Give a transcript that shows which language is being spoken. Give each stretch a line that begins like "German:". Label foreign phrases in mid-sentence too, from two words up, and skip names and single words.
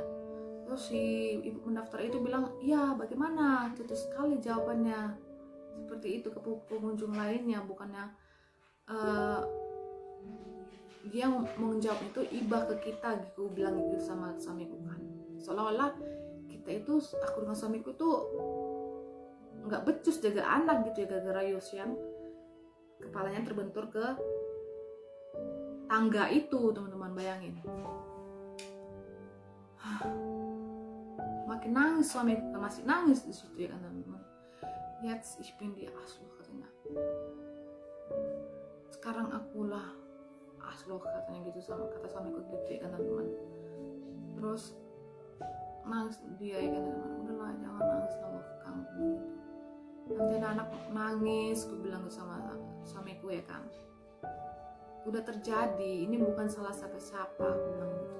Indonesian: Terus si ibu pendaftar itu bilang, iya bagaimana, itu sekali jawabannya seperti itu ke pengunjung lainnya, bukannya dia menjawab itu ibah ke kita gitu, bilang gitu sama suamiku kan, seolah-olah kita itu, aku dengan suamiku tuh nggak becus jaga anak gitu ya, gara-gara Yosian kepalanya terbentur ke tangga itu teman-teman, bayangin. Makin nangis suami, masih nangis di situ ya kan teman-teman.
German: Jetzt ich bin die Asloch katanya.
Indonesian: Sekarang akulah Asloch katanya gitu, sama kata suamiku gitu ya kan teman-teman. Terus nangis dia ya kan teman-teman, udahlah jangan nangis lah Wolfgang gitu. Nanti anak nangis, aku bilang sama suamiku ya kan, udah terjadi, ini bukan salah siapa-siapa, aku bilang gitu.